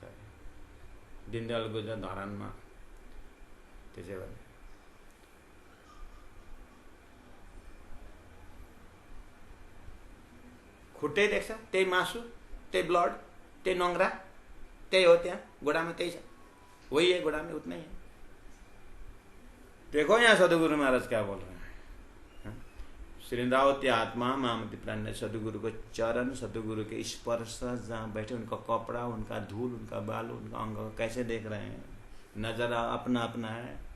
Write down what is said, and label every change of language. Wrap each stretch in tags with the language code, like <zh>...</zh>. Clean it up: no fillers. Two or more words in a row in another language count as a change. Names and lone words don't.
<ne>दीनदयालको धरानमा त्यसै भने खुट्टै देख्छ, त्यही मासु, त्यही ब्लड, त्यही नङ्ग्रा, त्यही हो, त्यहाँ गोडामा त्यही छ,</ne> <hi>वही है गोड़ा में, उतना ही है। देखो यहाँ सदगुरु महाराज क्या बोल रहे हैं। श्री इंद्रावती आत्मा मामती प्राण, सदगुरु को चरण, सदगुरु के स्पर्श, जहाँ बैठे उनका कपड़ा, उनका धूल, उनका बाल, उनका अंग कैसे देख रहे हैं, नजर अपना अपना है।</hi>